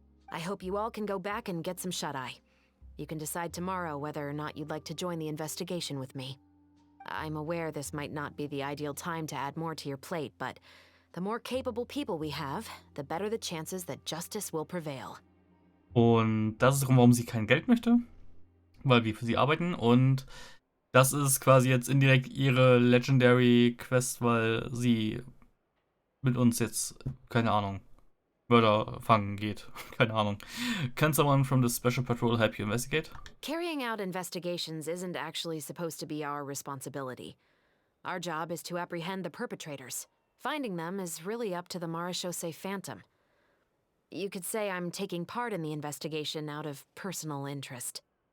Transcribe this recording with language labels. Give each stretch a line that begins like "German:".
English: I hope you all can go back and get some shut-eye. You can decide tomorrow whether or not you'd like to join the investigation with me. I'm aware this might not be the ideal time to add more to your plate, but the more capable people we have, the better the chances that justice will prevail.
German: Und das ist der Grund, warum sie kein Geld möchte, weil wir für sie arbeiten. Und das ist quasi jetzt indirekt ihre Legendary Quest, weil sie mit uns jetzt, keine Ahnung, Mörder fangen geht. Keine Ahnung.
English: Can someone from the Special Patrol help you investigate? Carrying out investigations isn't actually supposed to be our responsibility. Our job is to apprehend the perpetrators. Finding them is really up to the Marechaussee Phantom. You could say I'm taking part in the investigation out of personal interest.